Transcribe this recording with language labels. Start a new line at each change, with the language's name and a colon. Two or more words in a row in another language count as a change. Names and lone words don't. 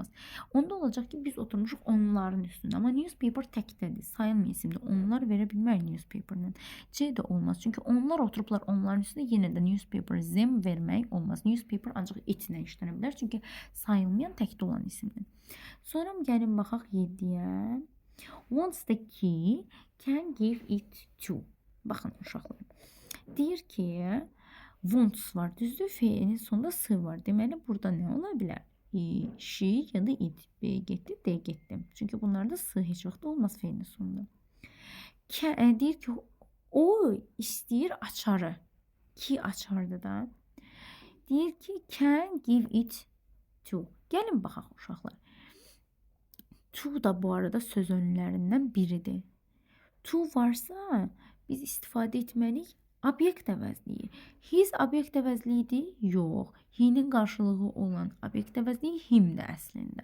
Azerbaijani: Onda olacaq ki, biz oturmuşuq onların üstündə. Amma newspaper təkdədir. Sayılmıyor isimdə. Onlar verə bilmər newspaper-lə. C də olmaz. Çünki onlar oturublar onların üstündə. Yenə də
English: newspaper them
Azerbaijani: vermək olmaz. Newspaper ancaq it-lə işlənə bilər. Çünki sayılmayan təkdə olan isimdir. Sonra gəlin baxaq 7-yə.
English: Wants the key can give it to.
Azerbaijani: Baxın uşaqlar. Deyir ki, wants var, düzdür? F-nin sonunda s var. Deməli, burada nə ola bilər? She ya da it. B getdi, D getdi. Çünki bunlarda s heç vaxt olmaz F-nin sonunda. Deyir ki, o istəyir açarı. Ki açardı da. Deyir ki,
English: can give it to.
Azerbaijani: Gəlin baxaq uşaqlar. To da bu arada söz önlərindən biridir. To varsa biz istifadə etməliyik obyekt əvəzliyi. His obyekt əvəzliyidir? Yox. He-nin qarşılığı olan obyekt əvəzliyi himdir əslində.